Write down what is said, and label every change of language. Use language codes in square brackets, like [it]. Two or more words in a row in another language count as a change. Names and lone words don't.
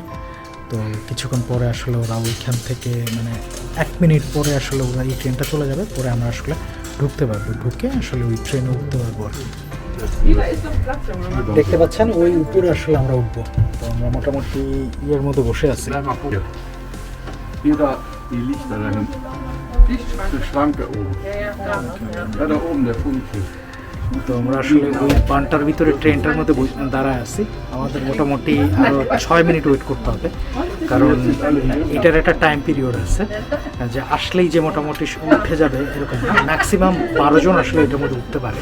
[bn] তো কিছুক্ষণ পরে আসলে ওরা ওইখান থেকে মানে 1 মিনিট পরে আসলে ওরা এই ট্রেনটা চলে যাবে, পরে আমরা আসলে ঢুকতে পারবো, ঢুকে আসলে ওই ট্রেনে উঠতে পারবো আর কি। দেখতে পাচ্ছেন ওই উপরে আসলে আমরা উঠবো। তো আমরা মোটামুটি ইয়ের মতো বসে আছি। [de] Die Lichter da hinten. Die Schranke oben. Ja, da oben der Funke. [bn] তো আমরা আসলে ওই বানটার ভিতরে ট্রেনটার মধ্যে দাঁড়ায় আছি। আমাদের মোটামুটি আরও 6 মিনিট ওয়েট করতে হবে, কারণ এটার একটা [en] time period [bn] আছে যে আসলেই যে মোটামুটি উঠে যাবে এরকম না, ম্যাক্সিমাম 12 জন আসলে এটার মধ্যে উঠতে পারে।